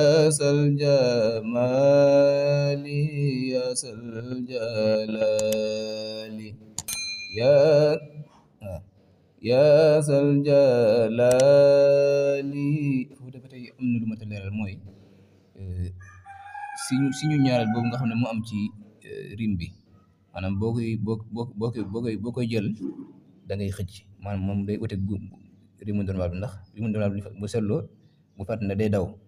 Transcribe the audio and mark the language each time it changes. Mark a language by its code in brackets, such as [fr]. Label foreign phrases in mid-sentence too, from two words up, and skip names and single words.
[ar] ذا الجمال يا ذا الجلال [wo] يا يا ذا الجلال foofu dafa tey am na lu ma ta leeral mooy siñu ñaareel boobu nga xam ne mu am ci rim bi maanaam boo koy jël da ngay xëcc maanaam moom day uteeg bu rimu normal bi ndax rimu normal bi bu seetloo bu fàtt na day daw